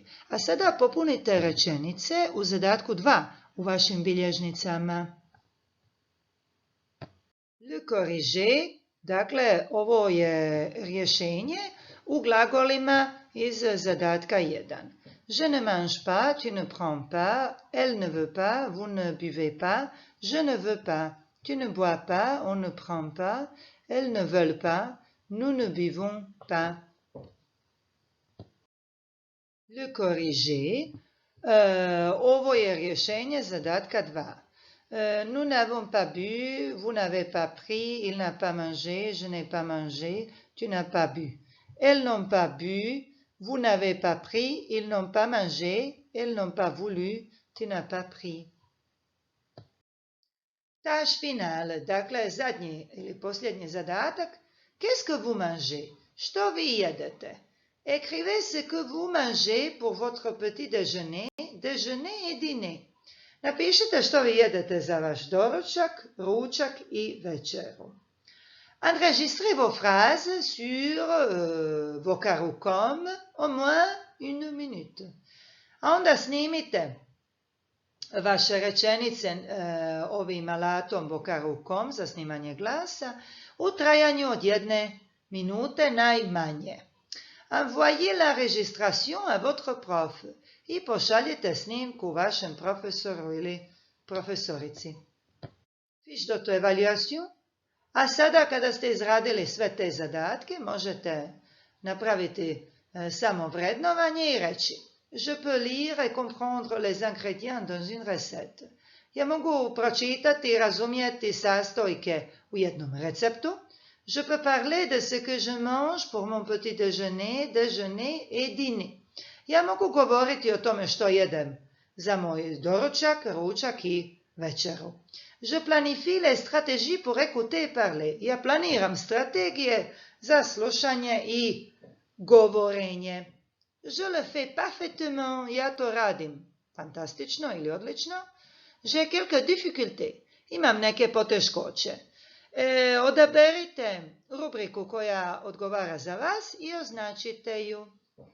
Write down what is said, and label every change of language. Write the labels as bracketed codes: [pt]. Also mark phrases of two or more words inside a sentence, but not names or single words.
[hr] A sada popunite rečenice u zadatku 2 u vašim bilježnicama. [fr] Le corriger, [hr] dakle ovo je rješenje u glagolima iz zadatka 1. [fr] Je ne mange pas, tu ne prends pas, elle ne veut pas, vous ne buvez pas, je ne veux pas, tu ne bois pas, on ne prend pas, elles ne veulent pas, nous ne buvons pas. Le corriger. [hr] Ovo je rješenje zadatka 2. [fr] Nous n'avons pas bu, vous n'avez pas pris, il n'a pas mangé, je n'ai pas mangé, tu n'as pas bu. Elles n'ont pas bu, vous n'avez pas pris, ils n'ont pas mangé, elles n'ont pas voulu, tu n'as pas pris. Tâche finale, [hr] dakle zadnji ili posljednji zadatak. [fr] Qu'est-ce que vous mangez? [hr] Što vi jedete? [fr] Écrivez ce que vous mangez pour votre petit déjeuner, déjeuner et dîner. [hr] Napišite što vi jedete za vaš doručak, ručak i večeru. [fr] Enregistrez vos phrases sur vos carucom au moins 1 minute. [hr] A onda snimite vaše rečenice ovim alatom Vocarucom za snimanje glasa u trajanju od 1 minute najmanje. [fr] Envoyez l'enregistration à votre prof [hr] i pošaljite snimku vašem profesoru ili profesorici. [fr] Fiche d'auto-évaluation. [hr] A sada kada ste izradili sve te zadatke, možete napraviti samo vrednovanje i reći: [fr] Je peux lire et comprendre les ingrédients dans une recette. [hr] Ja mogu pročitati i razumjeti sastojke u jednom receptu. [fr] Je peux parler de ce que je mange pour mon petit déjeuner, déjeuner et dîner. [hr] Ja mogu govoriti o tome što jedem za moj doručak, ručak i večeru. [fr] Je planifie les stratégies pour écouter et parler. [hr] Ja planiram strategije za slušanje i govorenje. [fr] Je le fais parfaitement, [hr] ja to radim fantastično ili odlično. [fr] J'ai quelques difficultés, [hr] imam neke poteškoće. Odaberite rubriku koja odgovara za vas i označite ju.